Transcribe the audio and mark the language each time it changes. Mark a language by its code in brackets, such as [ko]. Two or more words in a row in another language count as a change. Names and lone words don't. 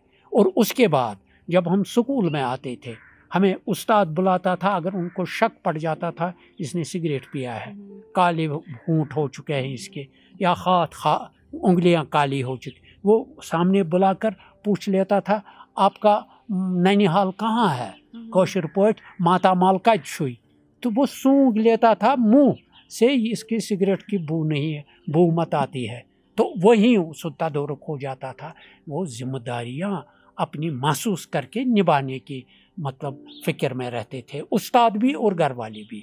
[hi] और उसके बाद जब हम स्कूल में आते थे, हमें उस्ताद बुलाता था, अगर उनको शक पड़ जाता था इसने सिगरेट पिया है, काले होंठ हो चुके हैं इसके, या उंगलियां काली हो चुकी, वो सामने बुलाकर पूछ लेता था आपका नैनीहाल कहाँ है, [ks] कौशर पोट मातामाल कत छुई, [hi] तो वो सूंघ लेता था मुंह से, इसकी सिगरेट की बू नहीं है, बू मत आती है, तो वहीं सुता तदारुक हो जाता था। वो जिम्मेदारियाँ अपनी महसूस करके निभाने की मतलब फ़िक्र में रहते थे, उस्ताद भी और घर वाले भी।